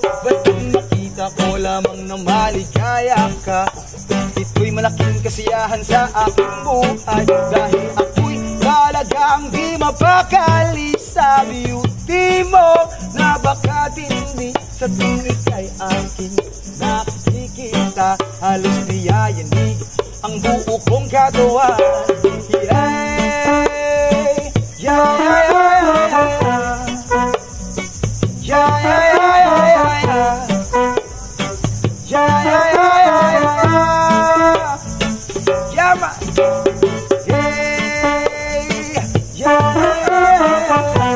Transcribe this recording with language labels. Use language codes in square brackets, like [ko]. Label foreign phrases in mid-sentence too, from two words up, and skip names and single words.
[tl] Basta makita ko lamang na maligaya ka, ito'y malaking kasiyahan sa aking buhay. Dahil ako'y talagang di mapakali sa beauty mo, na baka tindi sa tuwing kay aking nakikita. Halos niyayanig ang buo kong katawan. [en] Yeah, yeah, yeah, yeah, yeah. Yeah, yeah, yeah, yeah, yeah. Yeah, yeah, yeah, yeah, yeah. Yeah, man. Yeah, yeah, yeah, yeah.